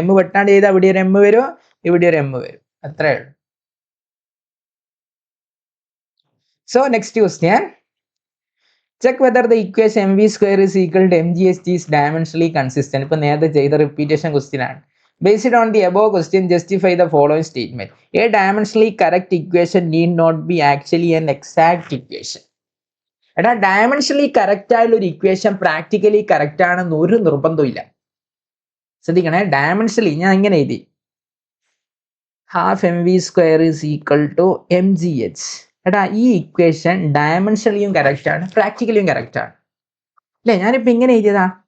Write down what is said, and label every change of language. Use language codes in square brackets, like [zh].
[ml] M വെട്ടാണ്ട് ചെയ്താൽ ഇവിടെ ഒരു M വരും, ഇവിടെ ഒരു M വരും, അത്രേ ഉള്ളൂ. [en] So next question, check whether the equation MV square is equal to mgh is dimensionally consistent. [ml] ഇപ്പൊ നേരത്തെ ചെയ്ത റിപ്പീറ്റേഷൻ ക്വസ്റ്റ്യൻ ആണ്. [en] Based on the above question, justify the following statement. A dimensionally correct equation need not be actually an exact equation. [ml] എടാ dimensionally correct ആയുള്ള ഒരു equation practically correct ആണെന്ന് ഒരു നിർബന്ധവും ഇല്ല. ശ്രദ്ധിക്കണേ, [en] dimensionally [ml] ഞാൻ ഇങ്ങനെ എഴുതി, [en] Half MV square is equal to mgh. [ml] എടാ ഈ ഇക്വേഷൻ ഡയമെൻഷനലിയും കറക്റ്റ് ആണ്, പ്രാക്ടിക്കലിയും കറക്റ്റ് ആണ് അല്ലേ. ഞാനിപ്പോ ഇങ്ങനെ എഴുതിയതാ,